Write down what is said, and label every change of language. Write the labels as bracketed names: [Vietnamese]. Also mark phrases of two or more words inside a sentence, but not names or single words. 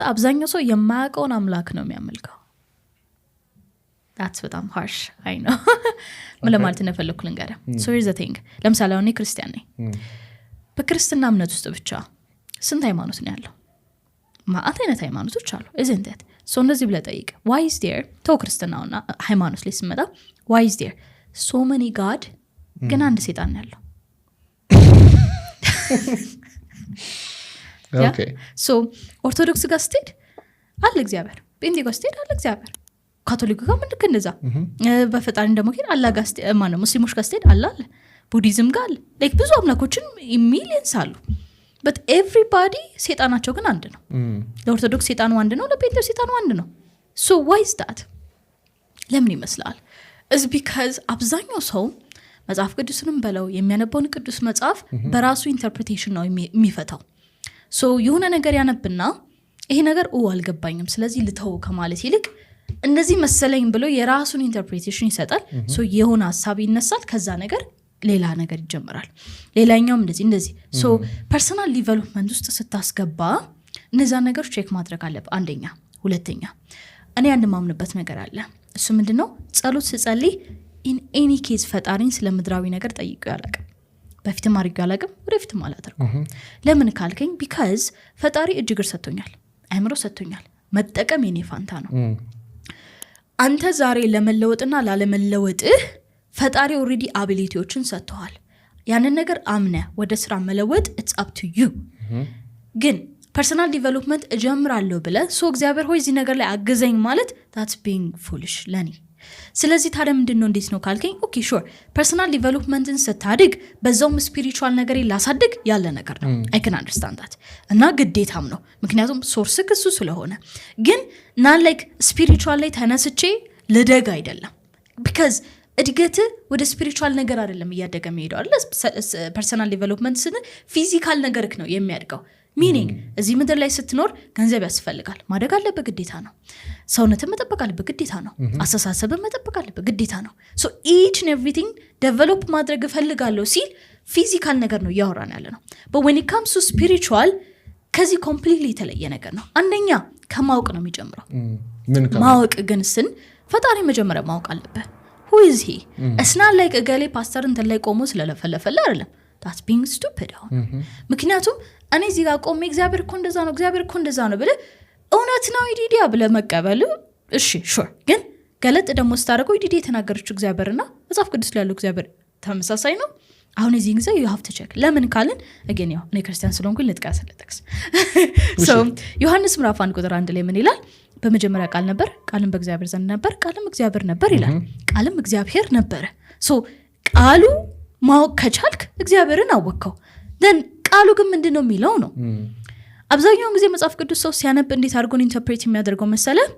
[Amharic] አብዛኛው ሰው የማያውቀውን አምላክ ነው የሚያመልከው። that's በጣም [English] harsh I know [Amharic] ምን ለማለት እንደፈለኩ ልንገርህ። [English] so here's the thing [Amharic] ለምሳሌ እኔ ክርስቲያን ነኝ። በክርስትና እምነት ውስጥ ብቻ ስንት ሃይማኖት ነው ያለው? ማአት አይነት ሃይማኖቶች አሉ [English] isn't it? [Amharic] so እነዚህ ብለህ ጠይቅ [English] why is there [Amharic] ተው ክርስትናውና ሃይማኖት ላይ ስመጣ [English] why is there so many god [Amharic] ግን አንድ ሰይጣን ያለው? okay so ኦርቶዶክስ ጋር ስትሄድ አለ እግዚአብሔር፣ ጴንጤ ጋር ስትሄድ አለ እግዚአብሔር፣ ካቶሊክ ጋር ምን ልክ እንደዛ በፈጣሪ እንደሞከረ አላ ጋር ስትሄድ ማነው ሙስሊሞች ጋር ስትሄድ አለ ቡዲዝም ጋር አለ like ብዙ አምላኮችን ሚሊየንስ አሉ [English] but everybody [Amharic] ሰይጣናቸው ግን አንድ ነው። ለኦርቶዶክስ ሰይጣኑ አንድ ነው፣ ለጴንጤው ሰይጣኑ አንድ ነው። [English] so why is that? [Amharic] ለምን ይመስላል? [English] is because [Amharic] አብዛኛው ሰው መጽሐፍ ቅዱስንም በለው የሚያነበውን ቅዱስ መጽሐፍ በራሱ ኢንተርፕሪቴሽን ነው የሚፈታው። so የሆነ ነገር ያነብና ይሄ ነገር አልገባኝም ስለዚህ ልተው ከማለት ይልቅ እንደዚህ መሰለኝ ብሎ የራሱን ኢንተርፕሪቴሽን ይሰጣል። so የሆነ ሐሳብ ይነሳል፣ ከዛ ነገር ሌላ ነገር ይጀምራል፣ ሌላኛውም እንደዚህ so [English] personal development [Amharic] ውስጥ ስታስገባ እነዛ ነገሮች ቼክ ማድረግ አለብህ። አንደኛ። ሁለተኛ እኔ አንድ ማምንበት ነገር አለ። እሱ ምንድነው? ጸሎት ስጸልይ [English] in any case [Amharic] ፈጣሪን ስለ ምድራዊ ነገር ጠይቄው ያላቅም፣ በፊትም አድርጌው ያላቅም፣ ወደፊትም አላደርገውም። ለምን ካልከኝ because ፈጣሪ እጅግር ሰጥቶኛል፣ አእምሮ ሰጥቶኛል፣ መጠቀም የኔ ፋንታ ነው። አንተ ዛሬ ለመለወጥና ላለመለወጥህ ፈጣሪ ኦሬዲ አቢሊቲዎችን ሰጥቷል። ያንን ነገር አምነ ወደ ስራ መለወጥ [English] it's up to you። [Amharic] ግን ፐርሰናል ዲቨሎፕመንት እጀምራለሁ ብለ ሶ እግዚአብሔር ሆይ እዚህ ነገር ላይ አግዘኝ ማለት [English] that's being foolish [Amharic] ለኔ። ስለዚህ ታዲያ ምንድነው እንዴት ነው ካልከኝ [English] okay sure personal development [Amharic] ስታድግ በዛውም ስፒሪቹዋል ነገር ላሳድግ ያለ ነገር ነው። [English] I can understand that [Amharic] እና ግዴታም ነው፣ ምክንያቱም ሶርስ ክሱ ስለሆነ። ግን ና ላይክ ስፒሪቹዋል ላይ ተነስቼ ልደግ አይደለም because እድገት ወደ ስፒሪቹዋል ነገር አይደለም እያደገ የሚሄደው አይደል? [English] personal development [Amharic] ስነ ፊዚካል ነገርክ ነው የሚያድገው። ሚኒንግ እዚህ ምድር ላይ ስትኖር ገንዘብ ያስፈልጋል፣ ማደግ አለበት ግዴታ ነው። ሰውነትን መጠበቅ አለበት ግዴታ ነው። አስተሳሰብን መጠበቅ አለበት ግዴታ ነው። [English] so each and everything develop [Amharic] ማድረግ እፈልጋለሁ ሲል ፊዚካል ነገር ነው እያወራን ያለ ነው። [English] but when it comes to spiritual [Amharic] ከዚህ ኮምፕሊትሊ የተለየ ነገር ነው። አንደኛ ከማወቅ ነው የሚጀምረው። ማወቅ ግን ስን ፈጣሪ መጀመሪያ ማወቅ አለበት። [English] who is he? it's not like [Amharic] እገሌ ፓስተር እንትን ላይ ቆሞ ስለለፈለፈለ አይደለም። [English] that's being stupid [Amharic] ምክንያቱም እኔ እዚህ ጋር ቆሜ እግዚአብሔር እኮ እንደዛ ነው እግዚአብሔር እኮ እንደዛ ነው ብለ እውነት ነው ኢዲዲያ ብለ መቀበል እሺ ሹር። ግን ገለጥ ደግሞ ስታደርገው ኢዲዲ የተናገረችው እግዚአብሔርና መጽሐፍ ቅዱስ ላይ ያለው እግዚአብሔር ተመሳሳይ ነው። አሁን እዚህ ጊዜ [English] you have to check [Amharic] ለምን ካልን again ያው እኔ ክርስቲያን ስለሆንኩኝ ልጥቀስ so ዮሐንስ ምዕራፍ 1 ቁጥር 1 ላይ ምን ይላል? በመጀመሪያ ቃል ነበር፣ ቃልም በእግዚአብሔር ዘንድ ነበር፣ ቃልም እግዚአብሔር ነበር ይላል። ቃልም እግዚአብሔር ነበር። so ቃሉ ማወቅ ከቻልክ እግዚአብሔርን አወቅከው። then ቃሉ ግን ምንድነው የሚለው ነው። አብዛኛውን ጊዜ መጽሐፍ ቅዱስ ሰው ሲያነብ እንዴት አድርጎን ኢንተርፕሬት የሚያደርገው መሰለ?